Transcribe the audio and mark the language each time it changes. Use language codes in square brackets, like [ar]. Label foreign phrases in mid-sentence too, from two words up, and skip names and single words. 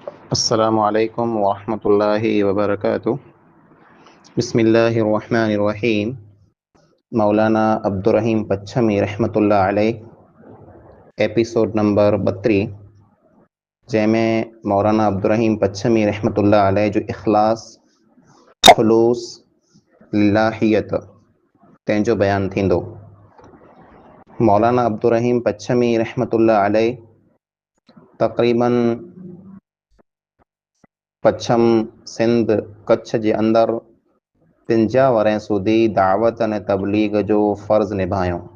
[ar] السلام عليكم ورحمة الله وبركاته۔ بسم الله الرحمن الرحيم. [sd] मौलाना अब्दुर्रहीम पच्छमी [ar] رحمة الله عليه [en] episode number [sd] 32, जंहिंमें मौलाना अब्दुर्रहीम पच्छमी [ar] رحمة الله عليه [sd] जो इख़लास खुलूस लिल्लाहियत तंहिंजो बयान थींदो। मौलाना अब्दुर्रहीम पच्छमी [ar] رحمة الله عليه [sd] तक़रीबन पच्छम सिंध कच्छ जे अंदरि 53 वरह सूदी दावत अने तबलीग जो फ़र्ज़ निभायो।